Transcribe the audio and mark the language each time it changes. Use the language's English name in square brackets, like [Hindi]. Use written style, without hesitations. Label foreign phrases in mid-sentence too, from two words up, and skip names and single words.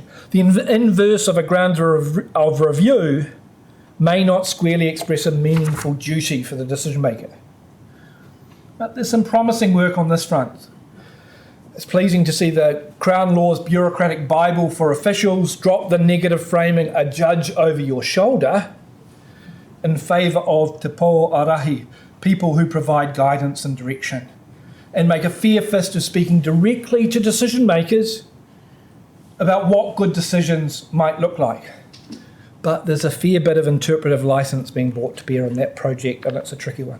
[English] The inverse of a ground of review may not squarely express a meaningful duty for the decision maker. But there's some promising work on this front. It's pleasing to see the Crown Law's bureaucratic Bible for officials drop the negative framing "a judge over your shoulder" in favour of [Māori] te po arahi, [English] people who provide guidance and direction, and make a fair fist of speaking directly to decision makers about what good decisions might look like. But there's a fair bit of interpretive licence being brought to bear on that project, and it's a tricky one.